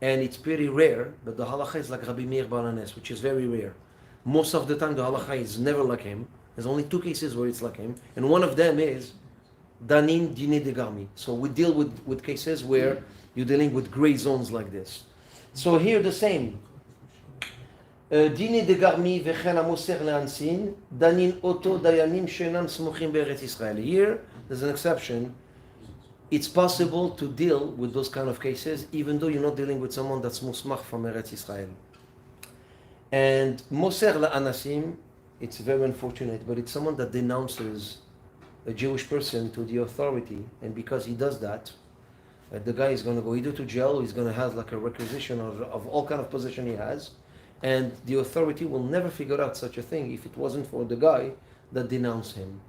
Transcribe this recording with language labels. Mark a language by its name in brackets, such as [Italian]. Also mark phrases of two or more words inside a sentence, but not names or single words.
[English] and it's pretty rare, but the halacha is like Rabbi Meir Baal HaNes, which is very rare. Most of the time the halacha is never like him. There's only 2 cases where it's like him, and one of them is [Hebrew] דנין דינא דגרמי. [English] So we deal with cases where you're dealing with gray zones like this. So here the same. [Hebrew] דינא דגרמי וכן המוסר לאנסים דנין אותו דיינים שאינם סמוכים בארץ ישראל. [English] Here there's an exception. It's possible to deal with those kind of cases even though you're not dealing with someone that's musmach from Eretz Yisrael. And [Hebrew] מוסר לאנסים, [English] it's very unfortunate, but it's someone that denounces a Jewish person to the authority, and because he does that, the guy is going to go either to jail or he's going to have like a requisition of all kind of position he has, and the authority will never figure out such a thing if it wasn't for the guy that denounced him.